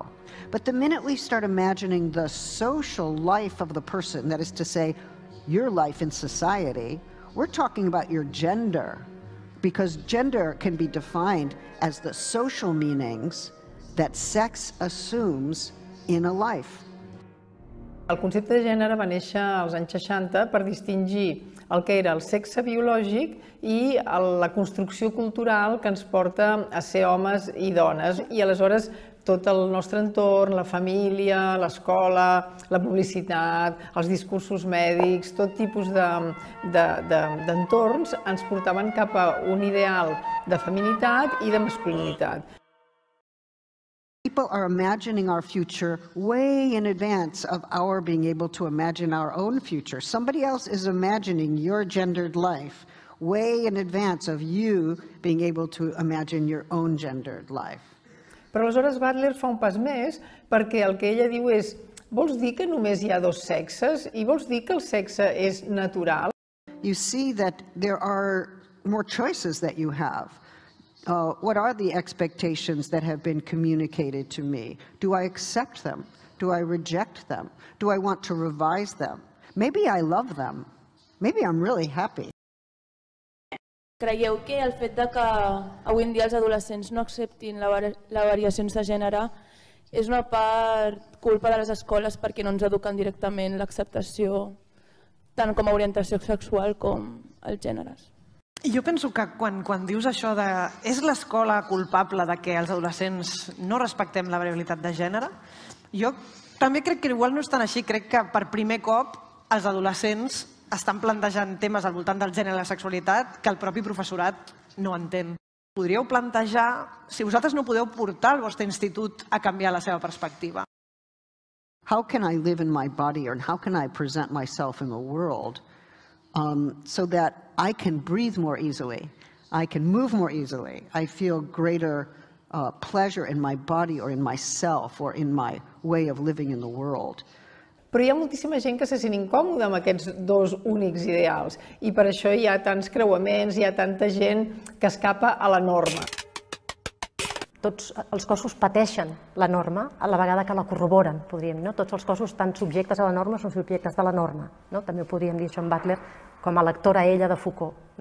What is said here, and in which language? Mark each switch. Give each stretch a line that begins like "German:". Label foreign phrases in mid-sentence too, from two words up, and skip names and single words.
English: But the minute we start imagining the social life of the person, that is to say, your life in society, we're talking about your gender, because gender can be defined as the social meanings that sex assumes in a life.
Catalan: El concepte de gènere va néixer als anys 60 per distingir el que era el sexe biològic i la construcció cultural que ens porta a ser homes i dones. I aleshores tot el nostre entorn, la família, l'escola, la publicitat, els discursos mèdics, tot tipus d'entorns ens portaven cap a un ideal de feminitat i de masculinitat.
English: People are imagining our future way in advance of our being able to imagine our own future. Somebody else is imagining your gendered life way in advance of you being able to imagine your own gendered life.
Catalan: Però aleshores Butler fa un pas més perquè el que ella diu és vols dir que només hi ha dos sexes i vols dir que el sexe és natural?
English: You see that there are more choices that you have. What are the expectations that have been communicated to me? Do I accept them? Do I reject them? Do I want to revise them? Maybe I love them. Maybe I'm really happy.
Catalan: Creieu que el fet que avui en dia els adolescents no acceptin les variacions de gènere és una part culpa de les escoles perquè no ens eduquen directament l'acceptació tant com a orientació sexual com els gèneres? Jo penso que quan dius això de és l'escola culpable de que els adolescents no respectem la variabilitat de gènere, jo també crec que igual no és tan així. Crec que per primer cop els adolescents estan plantejant temes al voltant del gènere i la sexualitat que el propi professorat no entén. Podríeu plantejar si vosaltres no podeu portar el vostre institut a canviar la seva perspectiva.
English: How can I live in my body, or how can I present myself in the world so that I can breathe more easily, I can move more easily, I feel greater pleasure in my body or in myself or in my way of living in the world.
Catalan: Però hi ha moltíssima gent que se sent incòmoda amb aquests dos únics ideals i per això hi ha tants creuaments, hi ha tanta gent que escapa a la norma. Tots els cossos pateixen la norma a la vegada que la corroboren, podríem dir. Tots els cossos estan subjectes a la norma, són subjectes de la norma. També ho podríem dir això en Butler com a lectora ella de Foucault.